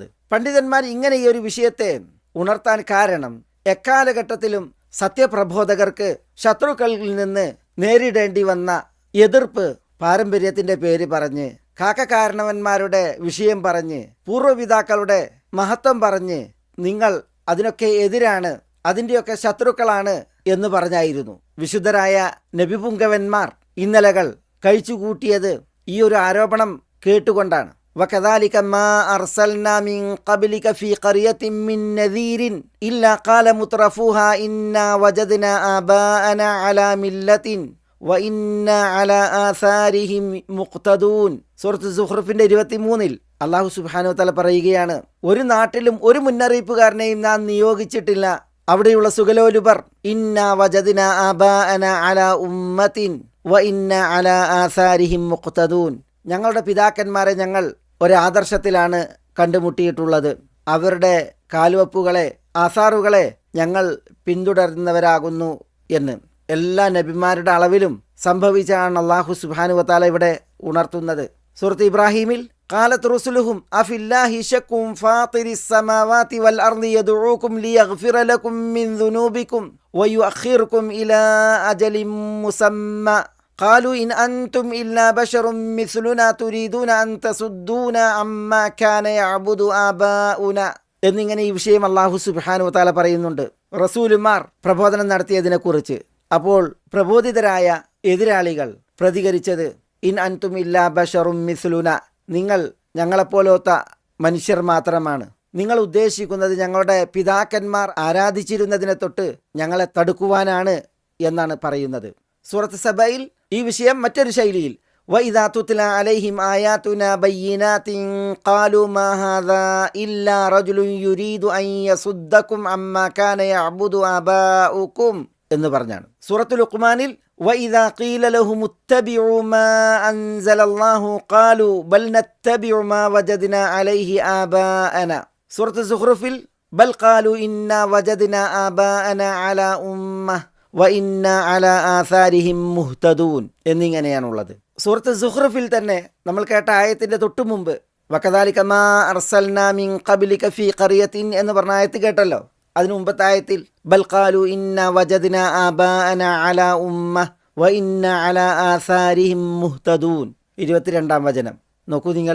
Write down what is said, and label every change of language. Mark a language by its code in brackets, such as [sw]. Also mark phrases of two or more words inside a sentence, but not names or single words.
[ml] പണ്ഡിതന്മാർ ഇങ്ങനെ ഈ ഒരു വിഷയത്തെ ഉണർത്താൻ കാരണം എക്കാലഘട്ടത്തിലും സത്യപ്രബോധകർക്ക് ശത്രുക്കളിൽ നിന്ന് നേരിടേണ്ടി വന്ന എതിർപ്പ് പാരമ്പര്യത്തിന്റെ പേര് പറഞ്ഞ്, കാരണവന്മാരുടെ വിഷയം പറഞ്ഞ്, പൂർവ്വപിതാക്കളുടെ മഹത്വം പറഞ്ഞ് നിങ്ങൾ അതിനൊക്കെ എതിരാണ്, അതിൻ്റെയൊക്കെ ശത്രുക്കളാണ് എന്ന് പറഞ്ഞായിരുന്നു. വിശുദ്ധരായ നബിപുങ്കവന്മാർ ഇന്നലകൾ കഴിച്ചുകൂട്ടിയത് ഈ ഒരു ആരോപണം കേട്ടുകൊണ്ടാണ്. [ar] وكذلك ما أرسلنا من قبلك في قرية من نذير إلا قال مترفوها إنا وجدنا آباءنا على ملة وإنا على آثارهم مقتدون. [ml] സൂറത്ത് സുഖ്റുഫിന്റെ 23 [ar] الله سبحانه وتعالى [ml] പറയുകയാണ്, ഒരു നാട്ടിലും ഒരു മുന്നറിയിപ്പുകാരനെയും നാം നിയോഗിച്ചിട്ടില്ല. അവിടെയുള്ള സുഖലോലുപർ [ar] إنا وجدنا آباءنا على أمة وإنا على آثارهم مقتدون, [ml] ഞങ്ങളുടെ പിതാക്കന്മാരെ ഞങ്ങൾ ഒരാദർശത്തിലാണ് കണ്ടുമുട്ടിയിട്ടുള്ളത്, അവരുടെ കാൽവെപ്പുകളെ ആസാറുകളെ ഞങ്ങൾ പിന്തുടരുന്നവരാകുന്നു എന്ന്. എല്ലാ നബിമാരുടെ അളവിലും സംഭവിച്ചാണ് [ar] الله سبحانه وتعالى [ml] ഇവിടെ ഉണർത്തുന്നത്. സൂറത്ത് ഇബ്രാഹിമിൽ [ar] قالت رسلهم أفي الله شك فاطر السماوات والأرض يدعوكم ليغفر لكم من ذنوبكم ويؤخركم إلى أجل مسمى قالوا إن أنتم إلا بشر مثلنا تريدون أن تصدونا عما كان يعبد آباؤنا [ml] എന്നിങ്ങനെ ഈ വിഷയം [ar] الله سبحانه وتعالى [ml] പറയുന്നുണ്ട് റസൂലുമാർ പ്രബോധനം നടത്തിയതിനെക്കുറിച്ച്. അപ്പോൾ പ്രബോധിതരായ എതിരാളികൾ പ്രതികരിച്ചത് [ar] إن أنتم إلا بشر مثلنا, [ml] നിങ്ങൾ ഞങ്ങളെപ്പോലത്തെ മനുഷ്യർ മാത്രമാണ്, നിങ്ങൾ ഉദ്ദേശിക്കുന്നത് ഞങ്ങളുടെ പിതാക്കന്മാർ ആരാധിച്ചിരുന്നതിനെ തൊട്ട് ഞങ്ങളെ തടുക്കുവാനാണ് എന്നാണ് പറയുന്നത്. സൂറത്ത് സബയിൽ ഈ വിഷയം മറ്റൊരു ശൈലിയിൽ [ar] وإذا تتلى عليهم آياتنا بينات قالوا ما هذا إلا رجل يريد أن يصدكم عما كان يعبد آباؤكم [ml] എന്ന് പറഞ്ഞാണ്. [ar] സൂറത്തുൽ ലുഖ്മാനിൽ وإذا قيل لهم اتبعوا ما أنزل الله قالوا بل نتبع ما وجدنا عليه آباءنا. سورة الزخرف بل قالوا إنا وجدنا آباءنا على أمة وإنا على آثارهم مهتدون എന്നിങ്ങനെയാണുള്ളത്. [ml] സൂറത്ത് സുഖ്റുഫിൽ തന്നെ നമ്മൾ കേട്ട ആയത്തിന്റെ തൊട്ടു മുമ്പ് [ar] وكذلك ما أرسلنا من قبلك في قرية [ml] എന്ന് പറഞ്ഞ ആയത്ത് കേട്ടല്ലോ. അതിനു മുമ്പത്തെ ആയത്തിൽ [ar] بل قالوا إنا وجدنا آباءنا على أمة وإنا على آثارهم مهتدون [ml] 22-ാം വചനം നോക്കൂ നിങ്ങൾ.